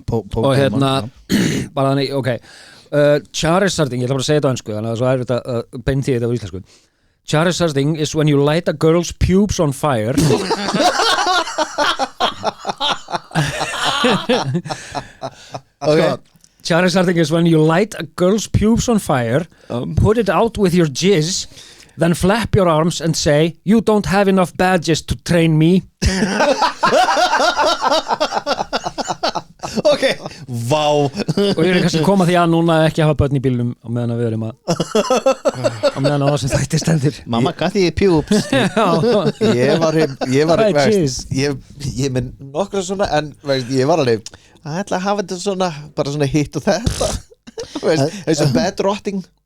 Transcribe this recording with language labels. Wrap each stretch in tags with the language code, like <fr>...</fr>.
<is>og bara þannig, ok Charizarding, ég ætla bara að segja þetta á ensku þannig að það er þetta beint því þetta á íslensku</is> <en>Charizarding is when you light a girl's pubes on fire okay. Charizarding is when you light a girl's pubes on fire put it out with your jizz then flap your arms and say you don't have enough badges to train me</en> <is>ok, vá og ég er kannski að koma því að núna ekki hafa börn í bílnum á meðan að við erum á meðan að það sem þætti stendur mamma gæti pjúps ég var ég með nokkra svona en ég var alveg að ætla að hafa þetta svona bara svona hitt og þetta eins og bedrotting</is>